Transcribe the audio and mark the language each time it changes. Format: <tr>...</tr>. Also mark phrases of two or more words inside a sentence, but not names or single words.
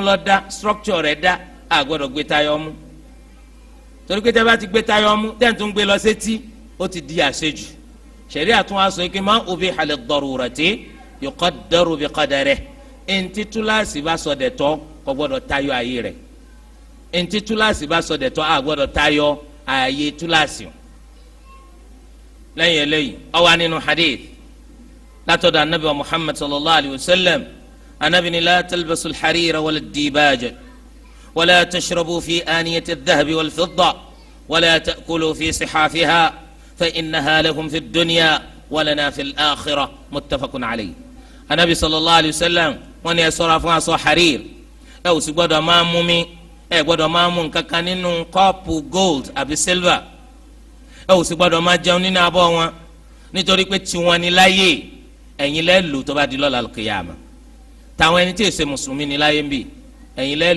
<yo>lọ́dá structure rẹ̀ dá a gbọ́dọ̀ gbé tayọ mú torí pé tẹ́ bá ti gbé tayọ mú tẹ́ ń tún gbé lọ sétí ó ti di àṣejù ṣẹ̀ríà tún wá sọ pé</yo> <ar>ما أبيح للضرورة يقدر بقدرها</ar> <yo>eŋti túláàsì bá sọ dẹ̀tọ̀ kò gbọ́dọ̀ tayọ ààyè rẹ̀ eŋti túláàsì bá sọ dẹ̀tọ̀ a gbọ́dọ̀ tayọ ààyè túláàsì. lẹ́yìn eléyìí ó wà nínú hadith látọ̀dọ̀ anabi wa Muhammad</yo> <ar>صلى الله عليه وسلم</ar> <yo>anabi ni</yo> <ar>لا تلبسوا الحرير ولا الديباج ولا تشربوا في آنية الذهب والفضة ولا تأكلوا في صحافها فإنها لهم في الدنيا ولنا في الآخرة متفق عليه.</ar> <yo>anabi</yo> <ar>صلى الله عليه وسلم</ar> <yo>wọ́n ní ẹ ṣọ́ra fún aṣọ harir ẹ ò sì gbọ́dọ̀ máa mú mi ẹ gbọ́dọ̀ máa mú nǹkan kan nínú kọ́ọ̀pù gold àbí silver ẹ ò sì gbọ́dọ̀ máa jẹun nínú abọ́ wọn nítorí pé tiwọn ni láyé ẹ̀yin lẹ lò tó bá di lọ́la al-qiyama táwọn ẹni tí èsè mùsùlùmí ni láyé ń bì ẹ̀yin lẹ</yo>